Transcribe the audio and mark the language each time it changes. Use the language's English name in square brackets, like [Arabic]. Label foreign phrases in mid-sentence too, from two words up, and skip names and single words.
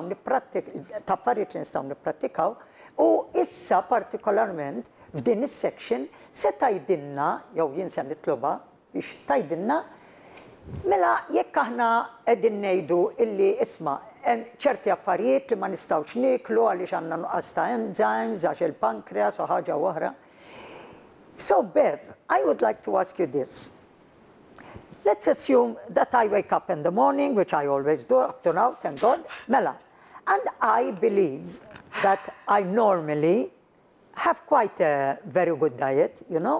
[Maltese] ta' affarijiet li nistgħu nipprattikaw u issa partikolarment f'din is-section se tgħidilna jew jien se nitluba biex tgħidilna mela jekk aħna qegħdin ngħidu illi isma' hemm ċerti affarijiet li ma nistgħux niklu għaliex għandna nuqqas ta' enzymes għax il-pancreas u ħaġa oħra. [English] So Bev, I would like to ask you this. Let's assume that I wake up in the morning, which I always do up to now, thank God, mela, and I believe that I normally have quite a very good diet, you know.